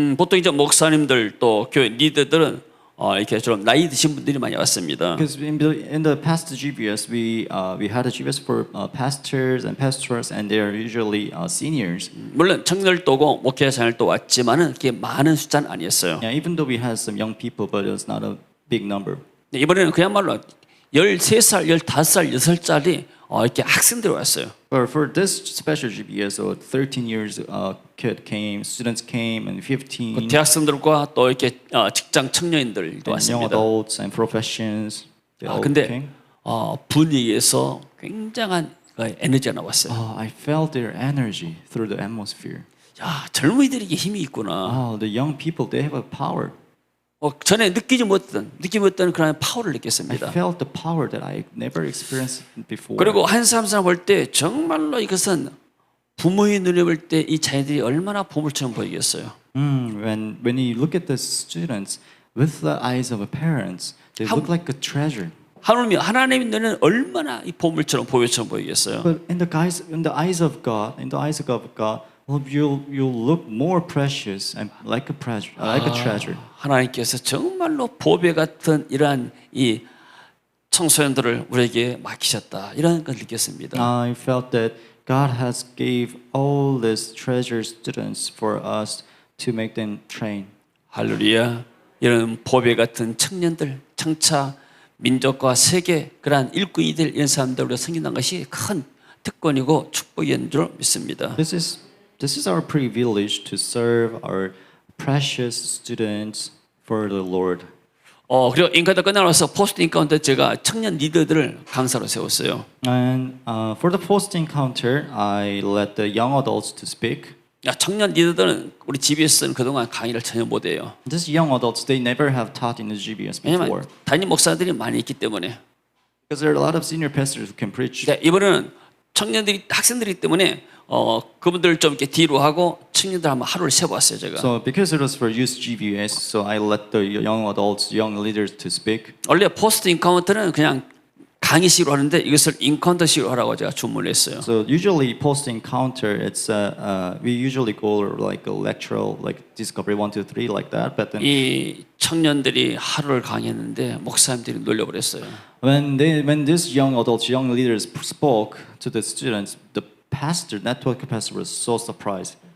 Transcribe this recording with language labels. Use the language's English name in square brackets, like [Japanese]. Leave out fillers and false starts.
[Korean] 보통 이제 목사님들 또 교회 리더들은 이렇게 좀 나이 드신 분들이 많이 왔습니다. [English] Because in the past GBS, we had a GBS for pastors, and they are usually seniors. [Korean] 물론 청년들도 오고 목회자들도 왔지만은 그게 많은 숫자는 아니었어요. [English] Yeah, even though we had some young people, but it was not a big number. [Korean] 이번에는 그야말로 13살, 15살, 6살짜리 이렇게 학생들이 왔어요. [English] But for this special GBS, 13 years students came, and 15. [Korean] 대학생들과 또 이렇게 직장 청년들도 [English] And young [Korean] 왔습니다. [English] adults and professions. They all [Korean] 근데 [English] came. [Korean] 분위기에서 굉장한 에너지가 나왔어요. [English] I felt their energy through the atmosphere. [Korean] 야, 젊은이들에게 힘이 있구나. [English] The young people, they have a power. [Korean] 전에 느끼지 못했던 그런 파워를 [English] I [Korean] 느꼈습니다. [English] felt the power that I never experienced before. [Korean] 그리고 한 사람 볼 때 정말로 이것은 부모의 눈에 볼 때 이 자녀들이 얼마나 보물처럼 보이겠어요. [English] When you look at the students with the eyes of a parents, they look like a treasure. [Korean] 하나님의 눈에는 얼마나 이 보물처럼 보물처럼 보이겠어요. [English] But in the eyes of God, well, you'll look more precious and like a treasure. [Korean] 하나님께서 정말로 보배 같은 이러한 이 청소년들을 우리에게 맡기셨다. 이런 걸 느꼈습니다. [English] I felt that God has gave all these treasure students for us to make them train. [Korean] 할렐루야. 이런 보배 같은 청년들, 장차 민족과 세계 그러한 일꾼이들 이런 사람들 우리가 생긴다는 것이 큰 특권이고 축복인 줄 믿습니다. [English] This is our privilege to serve our precious students for the Lord. [Korean] 그리고 인카운터 끝나서 포스트 인카운터 제가 청년 리더들을 강사로 세웠어요. [English] And for the post encounter, I let the young adults to speak. [Korean] 청년 리더들은 우리 GBS는 그동안 강의를 전혀 못해요. [English] These young adults, they never have taught in the GBS before. [Korean] 왜냐하면 담임 목사들이 많이 있기 때문에. [English] Because there are a lot of senior pastors who can preach. [Korean] 이번에는 학생들이기 때문에 그분들 좀 이렇게 뒤로 하고 청년들 한번 하루를 세봤어요 제가. [English] So because it was for youth GBS, so I let the young adults, young leaders to speak. [Korean] 원래 포스트 인카운터는 그냥 강의식으로 하는데 이것을 인카운터식으로 하라고 제가 주문을 했어요. [English] So usually post encounter, it's we usually go like a lectural, like discovery 1, 2, 3 like that. But then [Korean] 이 청년들이 하루를 강의했는데 목사님들이 놀려버렸어요. [English] when these young adults, young leaders spoke to the students, the pastor, network pastor was so surprised.